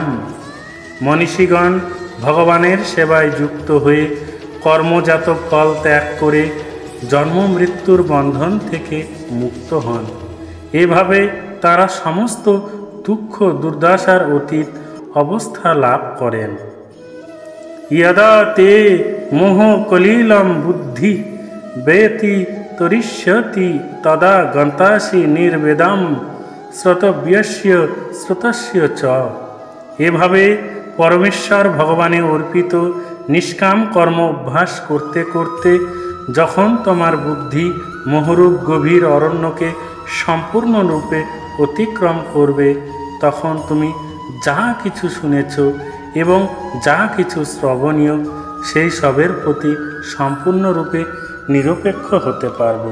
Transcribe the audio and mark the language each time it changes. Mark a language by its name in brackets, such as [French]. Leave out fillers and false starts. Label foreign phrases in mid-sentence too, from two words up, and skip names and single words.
[Bangla] মনীষীগণ ভগবানের সেবায় যুক্ত হয়ে কর্মজাত ফল ত্যাগ করে জন্ম মৃত্যুর বন্ধন থেকে মুক্ত হন। এভাবে তারা সমস্ত দুঃখ দুর্দশার অতীত অবস্থা লাভ করেন। [Sanskrit] यदा ते मोह कलिलम बुद्धि बेति तरिष्यति तदा गन्तासि निर्वेदम শ্রোতব্যস্য শ্রোতস্য চ। [Bangla] এভাবে পরমেশ্বর ভগবানে অর্পিত নিষ্কাম কর্ম অভ্যাস করতে করতে যখন তোমার বুদ্ধি মোহরূপ গভীর অরণ্যকে সম্পূর্ণরূপে অতিক্রম করবে, তখন তুমি যা কিছু শুনেছ এবং যা কিছু শ্রবণীয় সেই সবের প্রতি সম্পূর্ণরূপে নিরপেক্ষ হতে পারবে।